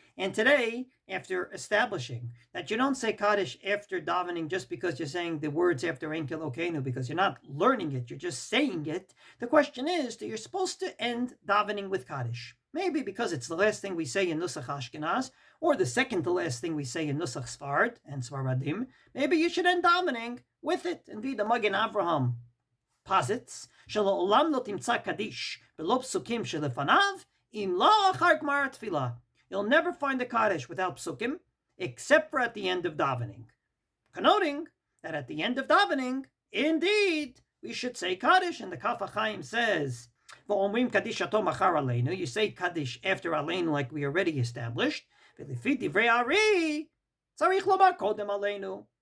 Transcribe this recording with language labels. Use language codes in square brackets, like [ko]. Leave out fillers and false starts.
[en] And today, after establishing that you don't say Kaddish after davening just because you're saying the words after אין כאלו-הינו, because you're not learning it, you're just saying it, the question is that you're supposed to end davening with Kaddish. Maybe because it's the last thing we say in Nusach Ashkenaz, or the second to last thing we say in Nusach Sfard and Svaradim. Maybe you should end davening with it. Indeed, the Magen Avraham posits, [he] שלעולם לא תמצא קדיש בלא פסוקים שלפניו, אם לא אחר גמר התפילה. [en] You'll never find the Kaddish without psukim, except for at the end of davening. Connoting that at the end of davening, indeed, we should say Kaddish, and the Kaf says, [he] "V'omrim Kaddish atom achar Aleinu." [en] You say Kaddish after Aleinu, like we already established. [he] V'lefi divrei Ari, tzarich lomar kodem Aleinu.